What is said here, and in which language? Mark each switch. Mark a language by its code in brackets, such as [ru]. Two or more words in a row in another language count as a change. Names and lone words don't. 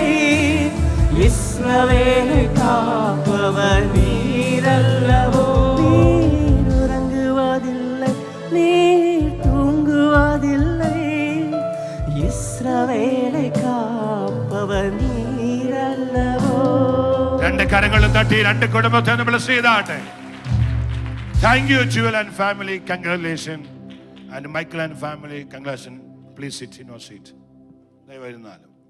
[ta] இஸ்ரவேலை காப்பவர் நீரல்லவோ. நீர் உறங்குவதில்லை, நீர் தூங்குவதில்லை. இஸ்ரவேலை காப்பவர் நீரல்லவோ. [ml] രണ്ട് കരങ്ങളും തട്ടി രണ്ട് കുടുംബത്തെ ബ്ലസ് ചെയ്താട്ടെ. [en] thank you Jewel and family, congratulation. and Michael and family, congratulation. please sit in your seat. ദയവായിരുന്നാലും